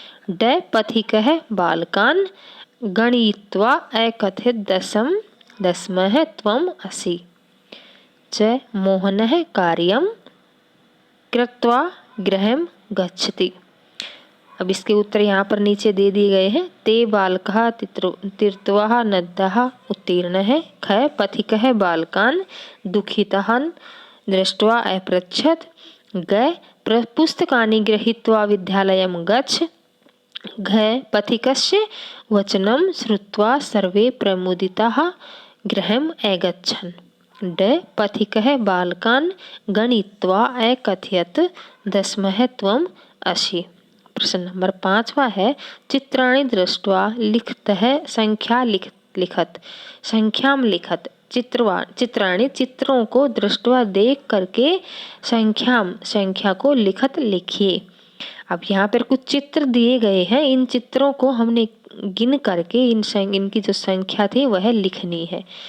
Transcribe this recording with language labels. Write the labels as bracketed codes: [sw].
[sa] ड पथिकः बालकान् गणयित्वा अकथयत् 10मः त्वम् असि। च मोहनः कार्यं कृत्वा गृहं गच्छति। [hi] अब इसके उत्तर यहाँ पर नीचे दे दिए गए हैं। [sa] ते बालकः तीर्थवा नद्याः उत्तीर्ण है। ख पथिकः बालकान् दुखितान् दृष्ट्वा अपृच्छत्। ग पुस्तकानि गृहीत्वा विद्यालयं गच्छ। घ पथिकस्य वचनं श्रुत्वा सर्वे प्रमुदिताः गृहम् अगच्छन्। ड पथिकः बालकान् गणयित्वा अकथयत् 10मः त्वम् असि। [hi] प्रश्न नंबर 5वां है, [sa] चित्राणि दृष्ट्वा लिखतः संख्या लिखत। संख्याम लिखत। [hi] चित्राणि, चित्रों को दृष्ट्वा देख करके संख्या को लिखत, लिखिए। अब यहाँ पर कुछ चित्र दिए गए हैं, इन चित्रों को हमने गिन करके इनकी जो संख्या थी वह लिखनी है।